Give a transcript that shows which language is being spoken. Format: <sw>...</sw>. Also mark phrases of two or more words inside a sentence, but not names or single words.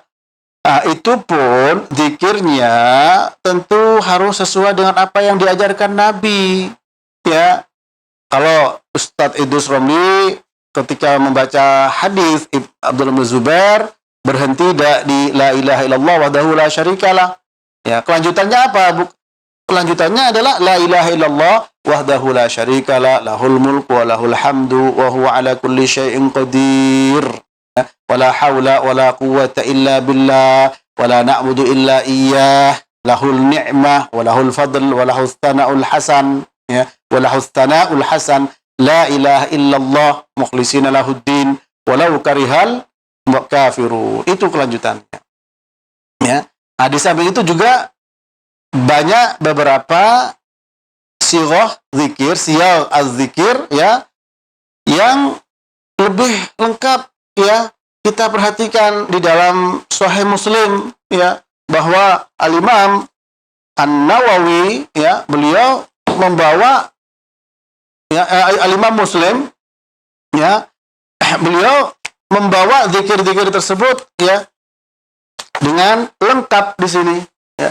<id>Nah, itu pun zikirnya tentu harus sesuai dengan apa yang diajarkan Nabi, ya. Kalau Ustadz Idrus Romli ketika membaca hadis Abdullah bin Zubair berhenti di</id> <ar>لا إله إلا الله وحده لا شريك له,</ar> <id>ya, kelanjutannya apa? Kelanjutannya adalah</id> <ar>لا إله إلا الله وحده لا شريك له، له الملك وله الحمد وهو على كل شيء قدير، ولا حول ولا قوة إلا بالله ولا نعبد إلا إياه، له النعمة وله الفضل وله الثناء الحسن, ya, وله الثناء الحسن، لا إله إلا الله مخلصين له الدين ولو كره الكافرون.</ar> <id>Itu kelanjutannya, ya. Nah, di samping itu juga banyak beberapa sirah zikir,</id> <ar>سير الذكر</ar> <id>ya, yang lebih lengkap ya. Kita perhatikan di dalam Sahih Muslim ya, bahwa Al-Imam An-Nawawi ya, beliau membawa ya, Al-Imam Muslim ya, beliau membawa zikir-zikir tersebut ya dengan lengkap di sini ya.</id>